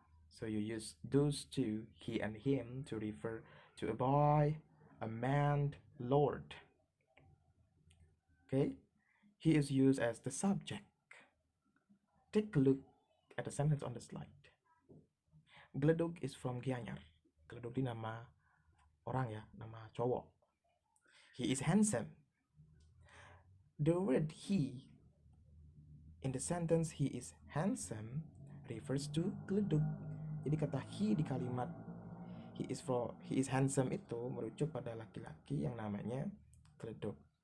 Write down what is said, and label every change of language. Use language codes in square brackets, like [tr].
[en] So you use those two, he and him, to refer to a boy, a man, lord. Okay? He is used as the subject. Take a look at the sentence on the slide. Gledog is from Gianyar. [id] Gledog ini nama orang ya, nama cowok. [en] He is handsome. The word he in the sentence he is handsome refers to Gledog. [id] Jadi kata he di kalimat [en] he is handsome [id] itu merujuk pada laki-laki yang namanya Gledog.